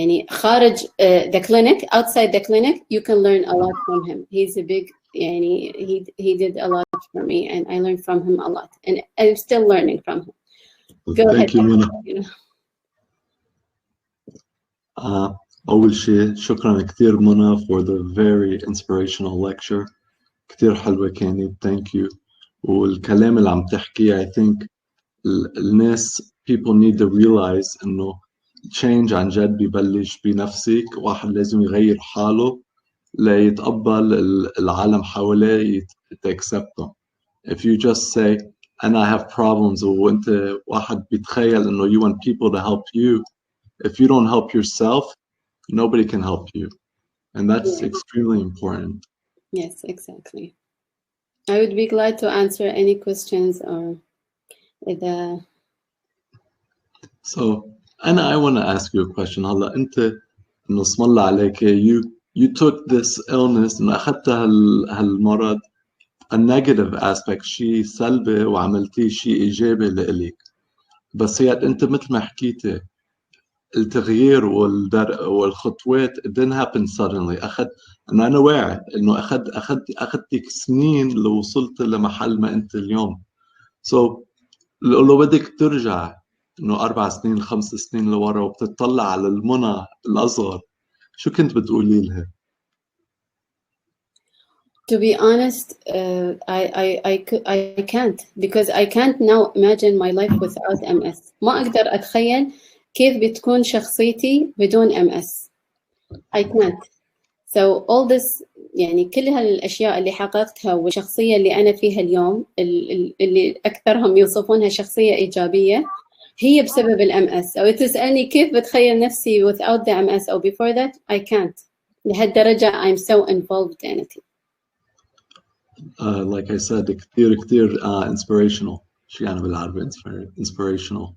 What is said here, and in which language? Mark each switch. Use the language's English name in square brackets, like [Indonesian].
[English] خارج the clinic, outside the clinic, you can learn a lot from him. He's a big, he did a lot for me and I learned from him a lot, and I'm still learning from him. Thank you, Mona. [Arabic] أول شيء شكرا كثير منى [English] for the very inspirational lecture. [Arabic] كثير حلوة كانت. [English] Thank you. [Arabic] والكلام اللي عم تحكيه [English] I think [Arabic] الناس [English] people need to realize [Arabic] إنه change عن جد ببلش بنفسك. واحد لازم يغير حاله ليتقبل العالم حواليه [English] accept them. If you just say and I have problems [Arabic] وانت واحد بيتخيل إنه [English] you want people to help you, if you don't help yourself, nobody can help you, and that's extremely important. Yes, exactly. I would be glad to answer any questions or the. So, Anna, I want to ask you a question. [Arabic] هلا أنت إنه اسم الله عليك [English] you took this illness [Arabic] إنه أخذت هالمرض [English] a negative aspect, [Arabic] شيء سلبي وعملتيه شيء إيجابي لإلك. بس هي أنت مثل ما حكيتي التغيير والخطوات [English] it didn't happen suddenly. [Arabic] أنا واعي إنه أخذتك سنين لو وصلت لمحل ما أنت اليوم. So لو بدك ترجع إنه 4 سنين 5 سنين لورا وبتطلع على المنى الأصغر، شو كنت بتقولي لها؟ [English] To be honest, I can't, because I can't now imagine my life without MS. [Arabic] ما أقدر أتخيل كيف بتكون شخصيتي بدون MS. [English] I can't. So all this [Arabic] كل هالأشياء اللي حققتها والشخصية اللي أنا فيها اليوم اللي أكثرهم يوصفونها شخصية إيجابية هي بسبب MS. أو تسألني كيف بتخيل نفسي [English] without the MS أو before that, I can't. لهالدرجة I'm so involved in it. Like I said, كتير inspirational. [Arabic] شو يعني بالعربي inspirational؟